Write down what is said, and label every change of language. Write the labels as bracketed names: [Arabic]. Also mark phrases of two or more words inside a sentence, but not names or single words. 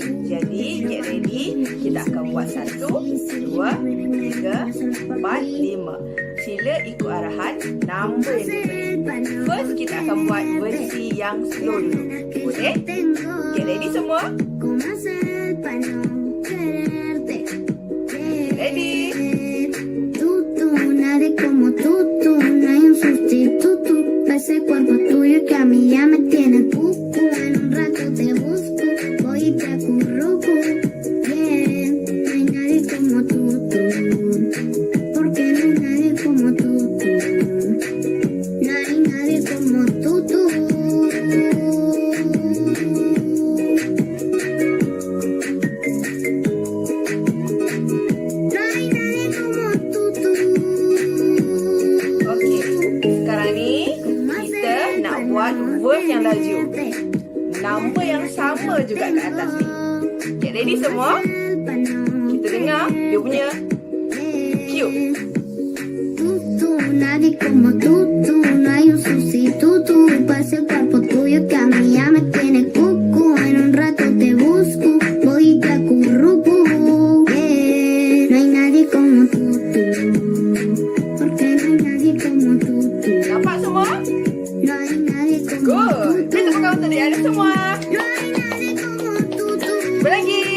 [Malay] Jadi, [English] get ready. [Malay] Kita akan buat 1, 2, 3, 4, 5. Sila ikut arahan nombor yang diberi. First, kita akan buat versi yang slow dulu. Boleh? [English] Get ready [Malay] semua? Ready? [Spanish] Ese cuerpo tuyo que a mí ya me tiene cucu. En un rato te busco, voy y te acurruco. Yeah, no hay nadie como tú. Porque no hay nadie como tú. No hay nadie como tú. No hay nadie como tú. [Malay] Okay, sekarang ni buat verse yang laju. Nombor yang sama juga kat atas ni. Okay, ready semua? Kita dengar dia punya cue. [Spanish] Nadie como tú, no hay un sustituto. Para ese cuerpo tuyo que a mí ya me tiene cucu. En un rato te busco, voy y te acurruco. No hay nadie como tú. Porque no hay nadie como tú. [Malay] Nampak semua? Good. Kita tepuk tangan untuk dia semua. Berlagi.